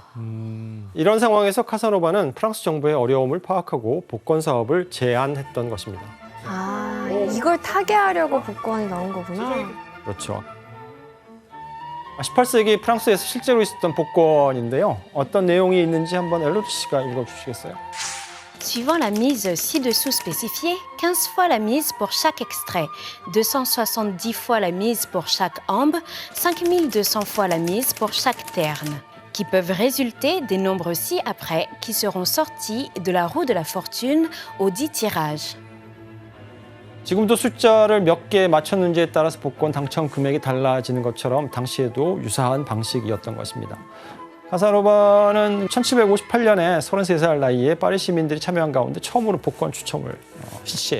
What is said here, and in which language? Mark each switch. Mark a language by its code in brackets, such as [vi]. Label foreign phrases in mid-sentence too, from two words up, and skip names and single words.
[ko] 이런 상황에서 카사노바는 프랑스 정부의 어려움을 파악하고 복권 사업을 제안했던 것입니다. 아, 이걸 타개하려고 복권이 나온 거구나. 그렇죠. 18세기 프랑스에서 실제로 있었던 복권인데요. 어떤 내용이 있는지 한번 엘로디 씨가 읽어주시겠어요? [fr] Suivant la mise ci-dessous spécifiée, 15 fois la mise pour chaque extrait, 270 fois la mise pour chaque ambe, 5200 fois la mise pour chaque terne, qui peuvent résulter des nombres ci-après qui seront sortis de la roue de la fortune aux 10 tirages. [ko] 지금도 숫자를 몇 개 맞췄는지에 따라서 복권 당첨 금액이 달라지는 것처럼 당시에도 유사한 방식이었던 것입니다. 카사노바는 1758년에 33살 나이에 파리 시민들이 참여한 가운데 처음으로 복권 추첨을 실시해요.